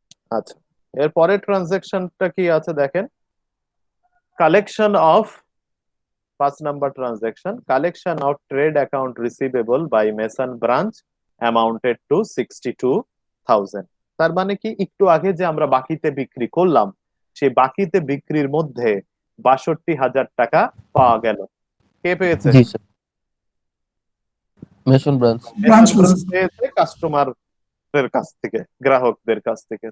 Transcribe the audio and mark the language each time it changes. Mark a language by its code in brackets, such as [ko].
[bn] আচ্ছা, এর পরের ট্রানজেকশনটা কি আছে দেখেন, [en] Collection of 5 number transaction, collection of trade account receivable by Mason branch amounted to 62,000. [bn] তার মানে কি, একটু আগে যে আমরা বাকিতে বিক্রি করলাম, সেই বাকিতে বিক্রির মধ্যে 62,000 টাকা পাওয়া গেল। কে পেয়েছে? জি স্যার, মেসন ব্রাঞ্চ। ব্রাঞ্চ পেয়েছে কাস্টমারের কাছ থেকে, গ্রাহকদের কাছ থেকে।